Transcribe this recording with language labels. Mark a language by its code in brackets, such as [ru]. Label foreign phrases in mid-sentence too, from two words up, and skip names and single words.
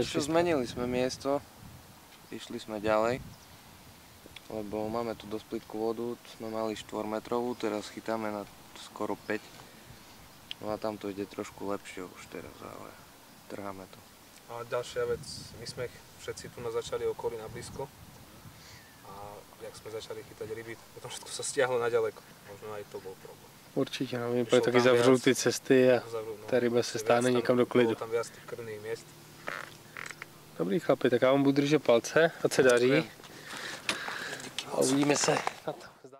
[sk] Zmenili sme miesto, išli sme ďalej, lebo máme tu dosť plitkú vodu, sme mali 4-metrovú, teraz chytáme na skoro 5. No a tam to ide trošku lepšie už teraz, ale trháme to. A ďalšia vec, my sme všetci tu začali okolí na blízko a jak sme začali chytať ryby, potom všetko sa stiahlo na ďaleko, možno aj to bol problém. [cs] Určitě, no, pak taky zavřou ty cesty a ta ryba se stáhne někam do klidu. [sk] Bylo tam viac tých krvných miest. [cs] Dobrý chlapi, tak já vám budu držet palce, ať se daří. A uvidíme se na to.